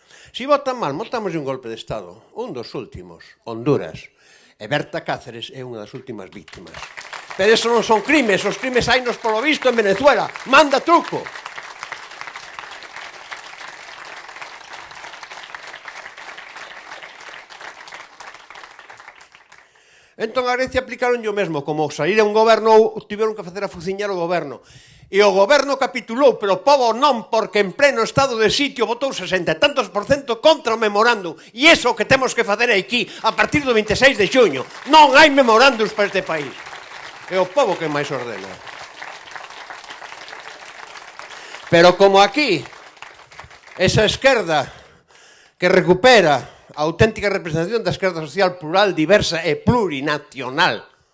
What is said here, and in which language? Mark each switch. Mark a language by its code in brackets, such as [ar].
[es] Si votan mal, montamos un golpe de Estado. [gl] Un dos últimos, Honduras. E Berta Cáceres é unha das últimas víctimas. Pero eso non son crimes, os crimes hainos polo visto en Venezuela. Manda truco. Entón a Grecia aplicaron o mesmo, como saíra un goberno, tiveron que facer a fuciñar o goberno. E o goberno capitulou, pero o povo non, porque en pleno estado de sitio votou 60 e tantos % contra o memorándum. E iso que temos que facer aquí, a partir do 26 de xuño. Non hai memorándums para este país. É o povo que máis ordena. Pero como aquí, esa esquerda que recupera a auténtica representación da esquerda social plural, diversa e plurinacional.